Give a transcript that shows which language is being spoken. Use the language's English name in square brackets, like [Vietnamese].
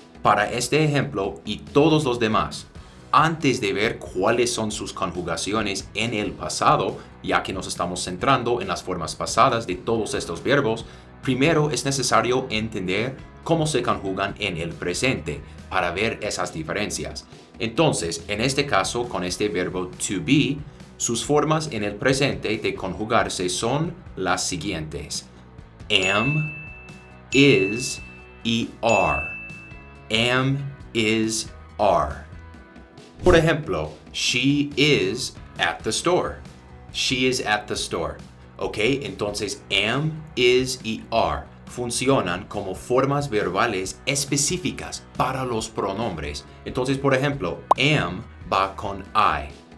[Spanish] Para este ejemplo y todos los demás, antes de ver cuáles son sus conjugaciones en el pasado, ya que nos estamos centrando en las formas pasadas de todos estos verbos, primero es necesario entender cómo se conjugan en el presente para ver esas diferencias. Entonces, en este caso, con este verbo to be, sus formas en el presente de conjugarse son las siguientes: am, is y are. [English] Am, is, are. [Spanish] Por ejemplo, [English] she is at the store. She is at the store. ¿Ok? [Spanish] Entonces, am, is y are funcionan como formas verbales específicas para los pronombres. Entonces, por ejemplo, am va con I.